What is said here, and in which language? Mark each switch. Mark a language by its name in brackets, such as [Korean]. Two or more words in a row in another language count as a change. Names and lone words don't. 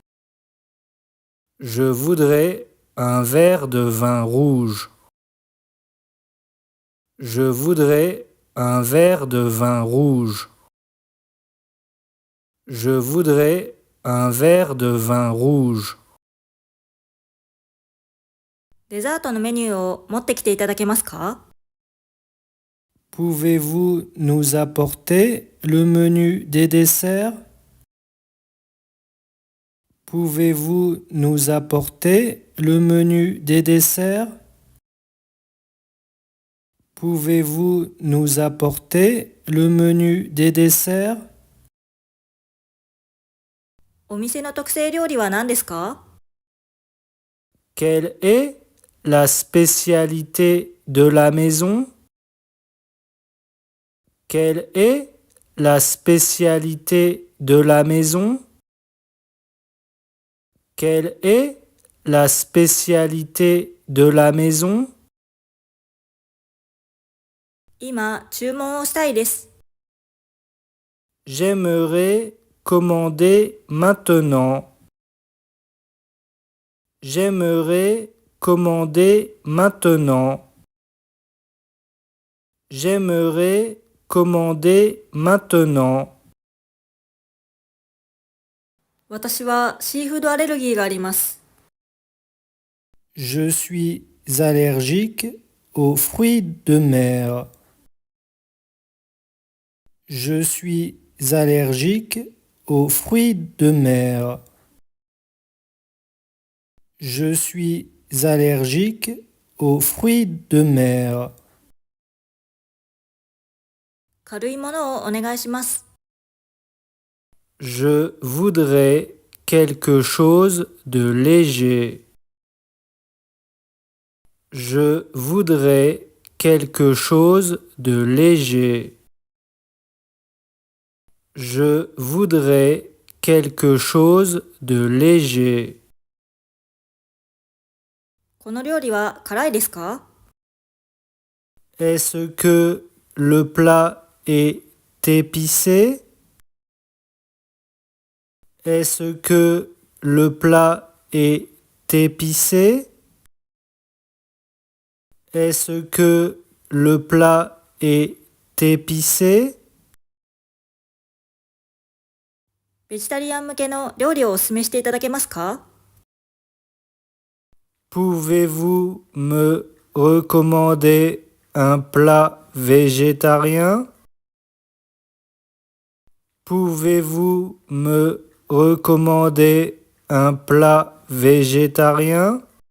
[French] Je voudrais un verre de vin rouge. Je voudrais un verre de vin rouge. Je voudrais un verre de vin rouge. [Japanese] デザートのメニューを持ってきていただけますか？ [French] Pouvez-vous nous apporter le menu des desserts? Pouvez-vous nous apporter le menu des desserts? Pouvez-vous nous apporter le menu des desserts? [Japanese] お店の特製料理は何ですか？ [French] Quelle est la spécialité de la maison? Quelle est la spécialité de la maison? Quelle est la spécialité de la maison? [Japanese] 今、注文をしたいです。 [French] J'aimerais commander maintenant. J'aimerais commander maintenant. J'aimerais commander maintenant. [Japanese] 私はシーフードアレルギーがあります。 [French] Je suis allergique aux fruits de mer. Je suis allergique aux fruits de mer. Je suis allergique aux fruits de mer. [Japanese] 軽いものをお願いします。 [French] Je voudrais quelque chose de léger. Je voudrais quelque chose de léger. Je voudrais quelque chose de léger. [Japanese] この料理は辛いですか？ [French] Est-ce que le plat est épicé? Est-ce que le plat est épicé? Est-ce que le plat est épicé? [Japanese] ベジタリアン向けの料理をお勧めしていただけますか？ [French] Pouvez-vous me recommander un plat végétarien? Pouvez-vous me recommander un plat végétarien?